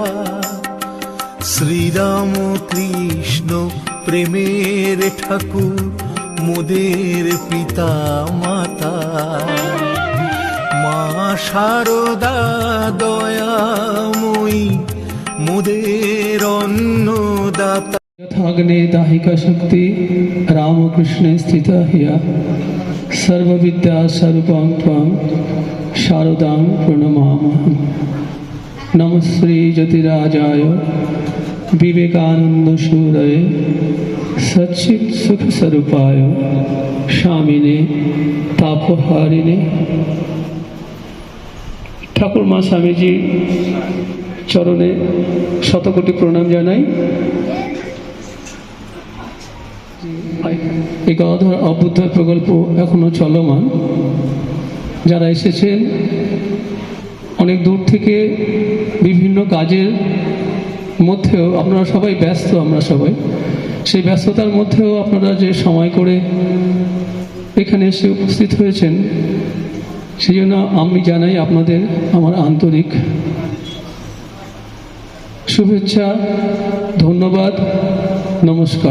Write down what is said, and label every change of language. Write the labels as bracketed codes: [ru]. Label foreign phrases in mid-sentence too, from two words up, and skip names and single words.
[bn] শ্রীরাম কৃষ্ণ প্রেমের ঠাকুর মোদের পিতা মাতা, মা শারদা দয়াময়ী মোদের অন্নদাতা। [sa] यथाग्ने दाहिका शक्ति रामकृष्णे स्थिता हिया, सर्वविद्या स्वरूपां त्वां शारदां प्रणमामहम्। नमः श्री ज्योतिराजाय विवेकानंद सूरये सच्चित् सुख स्वरूपाय स्वामिने तापहारिणे। [bn] ঠাকুর মা স্বামীজি চরণে শতকোটি প্রণাম জানাই। এই গদাধর অভ্যুদয় প্রকল্প এখনো চলমান। যারা এসেছেন অনেক দূর থেকে বিভিন্ন কাজের মধ্যেও, আপনারা সবাই ব্যস্ত, আমরা সবাই সেই ব্যস্ততার মধ্যেও আপনারা যে সময় করে এখানে এসে উপস্থিত হয়েছেন, সেই জন্য আমি জানাই আপনাদের আমার আন্তরিক শুভেচ্ছা, ধন্যবাদ, নমস্কার।